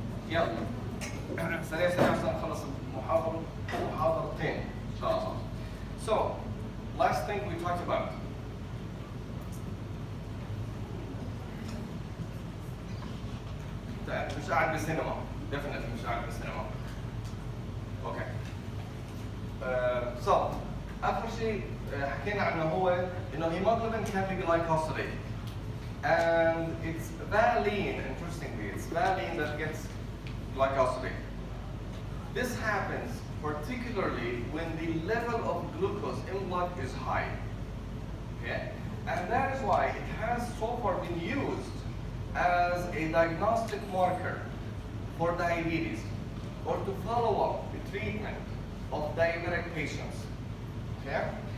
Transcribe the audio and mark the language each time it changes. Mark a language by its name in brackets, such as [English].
[Arabic] يلا سريع سريع عشان نخلص محاضرتين إن شاء الله. [English] So, last thing we talked about. [Arabic] مش قاعد بالسينما. Definitely مش قاعد بالسينما. [English] Okay. [Arabic] So, آخر شيء حكينا عنه هو إنه الهيموجلوبين [English] can be glycosylated. And it's valine, interestingly, it's valine that gets glycosylated. This happens particularly when the level of glucose in blood is high. Okay? And that is why it has so far been used as a diagnostic marker for diabetes or to follow up the treatment of diabetic patients. Okay?